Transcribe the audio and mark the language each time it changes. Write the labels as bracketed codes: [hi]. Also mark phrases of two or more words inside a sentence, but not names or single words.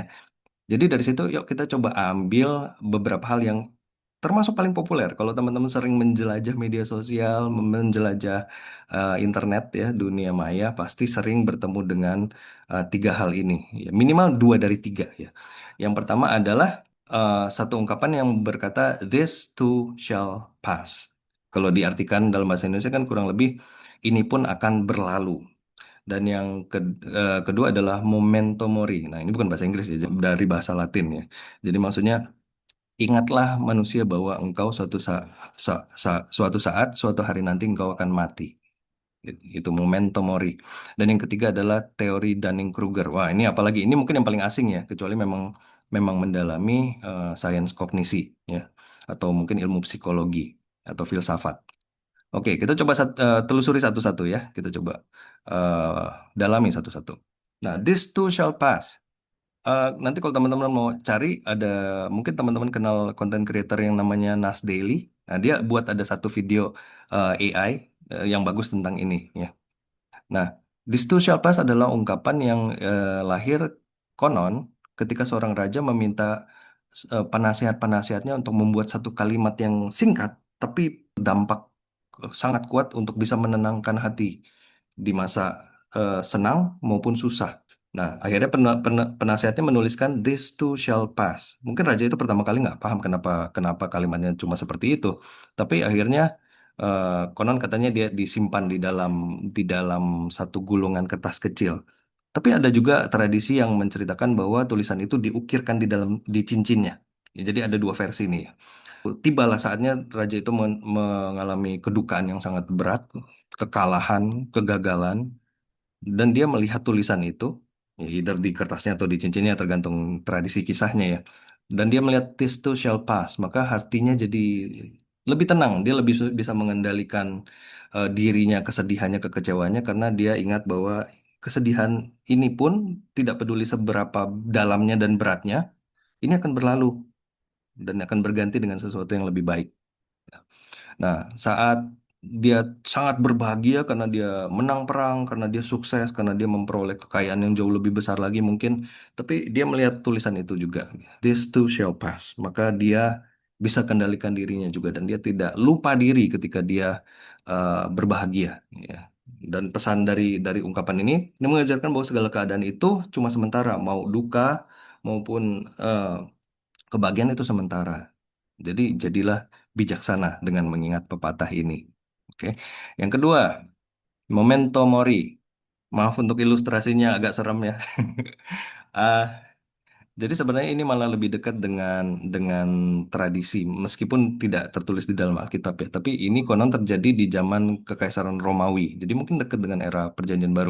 [id] Jadi dari situ yuk kita coba ambil beberapa hal yang termasuk paling populer. Kalau teman-teman sering menjelajah media sosial, menjelajah internet ya, dunia maya, pasti sering bertemu dengan tiga hal ini. Ya, minimal dua dari tiga ya. Yang pertama adalah satu ungkapan yang berkata, [en] "This too shall pass." [id] Kalau diartikan dalam bahasa Indonesia kan kurang lebih ini pun akan berlalu. Dan yang kedua adalah [la] memento mori. [id] Nah, ini bukan bahasa Inggris ya, dari bahasa Latin ya. Jadi maksudnya ingatlah manusia bahwa engkau suatu hari nanti engkau akan mati. Itu [la] memento mori. [id] Dan yang ketiga adalah teori Dunning-Kruger. Wah, ini apalagi ini mungkin yang paling asing ya, kecuali memang memang mendalami sains kognisi ya, atau mungkin ilmu psikologi atau filsafat. Oke, kita coba telusuri satu-satu ya. Kita coba eh, dalami satu-satu. Nah, [en] this too shall pass. [id] Nanti kalau teman-teman mau cari, ada mungkin teman-teman kenal [en] content creator [id] yang namanya Nas Daily. Nah, dia buat ada satu video AI yang bagus tentang ini ya. Nah, [en] this too shall pass [id] adalah ungkapan yang lahir konon ketika seorang raja meminta penasihat-penasihatnya untuk membuat satu kalimat yang singkat tapi dampak sangat kuat untuk bisa menenangkan hati di masa senang maupun susah. Nah, akhirnya penasihatnya menuliskan [en] this too shall pass. [id] Mungkin raja itu pertama kali nggak paham kenapa kenapa kalimatnya cuma seperti itu. Tapi akhirnya konon katanya dia disimpan di dalam satu gulungan kertas kecil. Tapi ada juga tradisi yang menceritakan bahwa tulisan itu diukirkan di cincinnya. Ya, jadi ada dua versi nih ya. Tibalah saatnya raja itu mengalami kedukaan yang sangat berat, kekalahan, kegagalan, Dan dia melihat tulisan itu, ya either di kertasnya atau di cincinnya, tergantung tradisi kisahnya ya. Dan dia melihat [en] this too shall pass, [id] maka hatinya jadi lebih tenang. Dia lebih bisa mengendalikan dirinya, kesedihannya, kekecewaannya, karena dia ingat bahwa kesedihan ini pun tidak peduli seberapa dalamnya dan beratnya, ini akan berlalu dan akan berganti dengan sesuatu yang lebih baik. Nah, saat dia sangat berbahagia karena dia menang perang, karena dia sukses, karena dia memperoleh kekayaan yang jauh lebih besar lagi mungkin, tapi dia melihat tulisan itu juga, [en] this too shall pass, [id] maka dia bisa kendalikan dirinya juga dan dia tidak lupa diri ketika dia berbahagia, ya. Dan pesan dari ungkapan ini mengajarkan bahwa segala keadaan itu cuma sementara, mau duka maupun eh, kebahagiaan itu sementara. Jadi jadilah bijaksana dengan mengingat pepatah ini. Oke. Yang kedua, [la] memento mori. [id] Maaf untuk ilustrasinya agak serem ya. Ah, jadi sebenarnya ini malah lebih dekat dengan tradisi, meskipun tidak tertulis di dalam Alkitab ya. Tapi ini konon terjadi di zaman Kekaisaran Romawi. Jadi mungkin dekat dengan era Perjanjian Baru.